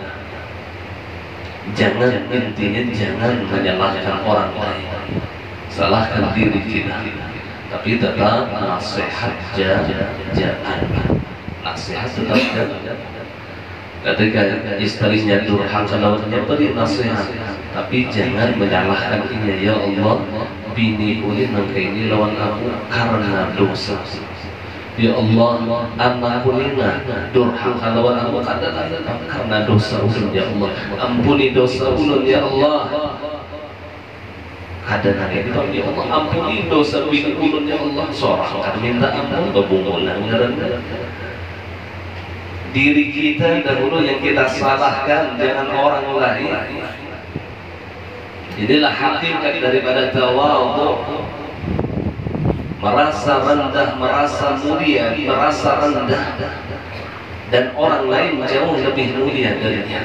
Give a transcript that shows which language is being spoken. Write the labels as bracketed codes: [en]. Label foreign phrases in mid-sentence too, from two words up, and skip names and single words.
[id] Jangan, intinya jangan menyalahkan orang lain, salahkan diri kita, tapi tetap nasihat jangan, nasihat tetap jangan. Ketika istrinya durhaka lawannya, beri nasihat, tapi jangan menyalahkan ini. [ar] Ya Allah, [bjn] bini ini nangka ini lawan aku karena dosa. [ar] Ya Allah, [bjn] anakku nina durhaka lawan aku karena dosa ulun. [ar] Ya Allah, [bjn] ampuni dosa ulun. [ar] Ya Allah, [bjn] kadang-kadang itu [ar] ya Allah, [bjn] ampuni dosa bini ulun. [ar] Ya Allah, [id] seorang kan minta ampun bebungulan diri kita dahulu yang kita salahkan, jangan orang lain. Inilah hakikat daripada tawadhu. Merasa rendah, merasa mulia, merasa rendah, dan orang lain jauh lebih mulia darinya.